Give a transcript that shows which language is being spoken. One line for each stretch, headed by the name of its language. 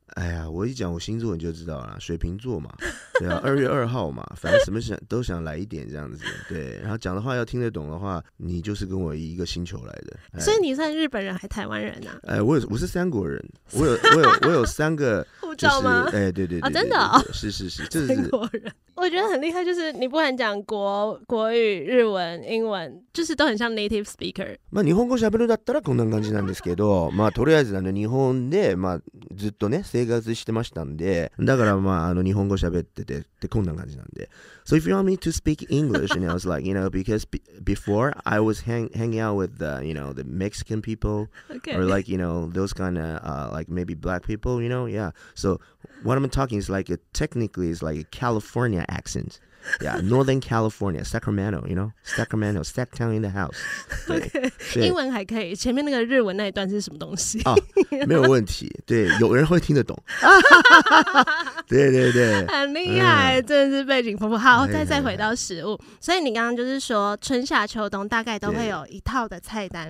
Chinese: 哎呀，我一讲我星座你就知道了，水瓶座嘛，对啊，2月2号嘛，反正什么都想来一点这样子，对，然后讲的话要听得懂的话，你就是跟我一个星球来的。所以你算日本人还台湾人我是3国人，我有3个护照吗？对，真的是，这是 3国人。我觉得很厉害，就是你不管讲国语、日文、英文，就是都很像 native speaker。
Japanese: 日本語喋るだったらこんな感じなんですけど、とりあえず日本でずっとね生活してましたんで、だから日本語喋っててこんな感じなんで。
English: So if you want me to speak English, and I was like, because before I was hanging out with the Mexican people, or like those kind of like maybe black people, yeah. So what I'm talking is like technically is like a California accent. Yeah, Northern California, Sacramento, you know, Sacramento, Sacktown in the house.
Chinese: 对，英文还可以，前面那个日文那一段是什么东西？哦，没有问题。对，有人会听得懂。对对对，很厉害，真的是背景丰富。好，再回到食物，所以你刚刚就是说春夏秋冬大概都会有一套的菜单。